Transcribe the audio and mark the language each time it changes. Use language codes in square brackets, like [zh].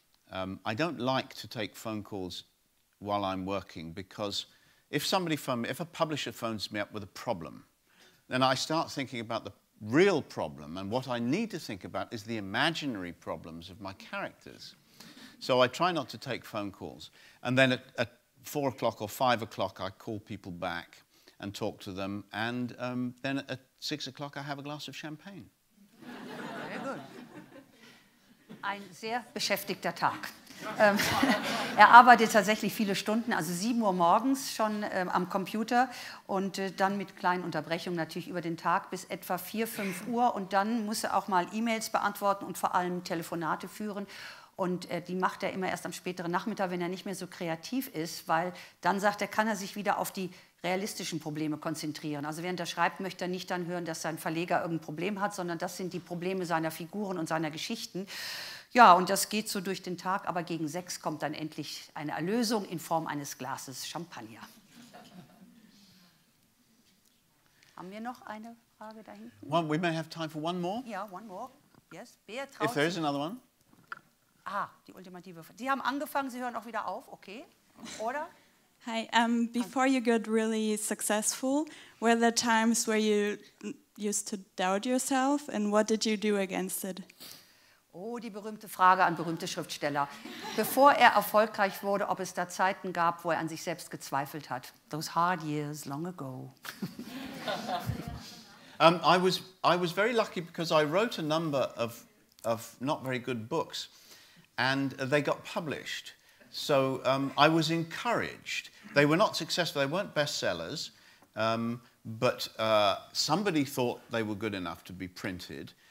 [en] I don't like to take phone calls while I'm working because if a publisher phones me up with a problem, then I start thinking about the real problem, and what I need to think about is the imaginary problems of my characters. So I try not to take phone calls. And then at 4 o'clock or 5 o'clock, I call people back and talk to them, and then at 6 o'clock, I have a glass of champagne. [de] Sehr gut. Ein sehr beschäftigter Tag. Er arbeitet tatsächlich viele Stunden, also 7 Uhr morgens schon am Computer und dann mit kleinen Unterbrechungen natürlich über den Tag bis etwa 4, 5 Uhr. Und dann muss er auch mal E-Mails beantworten und vor allem Telefonate führen. Und die macht er immer erst am späteren Nachmittag, wenn er nicht mehr so kreativ ist, weil dann sagt er, kann er sich wieder auf die realistischen Probleme konzentrieren. Also während er schreibt, möchte er nicht dann hören, dass sein Verleger irgendein Problem hat, sondern das sind die Probleme seiner Figuren und seiner Geschichten. Ja, und das geht so durch den Tag, aber gegen 6 kommt dann endlich eine Erlösung in Form eines Glases Champagner. Haben wir noch eine Frage da hinten? [en] We may have time for one more. Ja, one more. Yes. If there is another one. [de] Ah, die ultimative. Sie haben angefangen, Sie hören auch wieder auf, okay? Oder? [en] Hi, before you got really successful, were there times where you used to doubt yourself, and what did you do against it? [de] Oh, die berühmte Frage an berühmte Schriftsteller. Bevor er erfolgreich wurde, ob es da Zeiten gab, wo er an sich selbst gezweifelt hat. [en] Those hard years long ago. I was very lucky because I wrote a number of not very good books, and they got published. So I was encouraged. They were not successful, they weren't bestsellers, but somebody thought they were good enough to be printed.